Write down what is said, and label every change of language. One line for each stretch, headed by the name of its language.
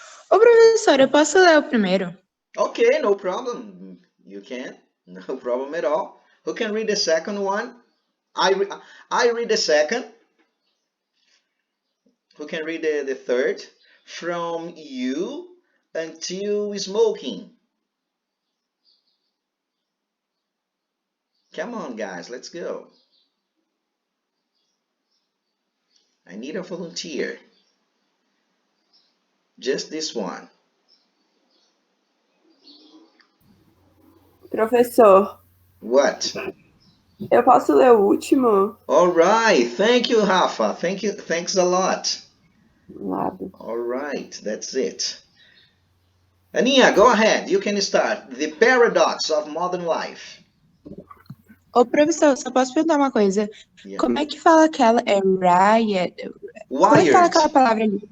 Portuguese: Ô, professor, eu posso ler o primeiro?
English: Okay, no problem. You can. No problem at all. Who can read the second one? I read the second. Who can read the third? From you until smoking. Come on, guys, let's go. I need a volunteer. Just this one.
Portuguese: Professor,
English: What?
Portuguese: eu posso ler o último?
English: All right. Thank you, Rafa. Thanks a lot.
Portuguese: Nada.
English: All right. That's it. Aninha, go ahead. You can start. The paradox of modern life.
Portuguese: Ô, professor, só posso perguntar uma coisa?
English: Yeah.
Portuguese: Como é que fala aquela riot? Como é que fala aquela palavra ali?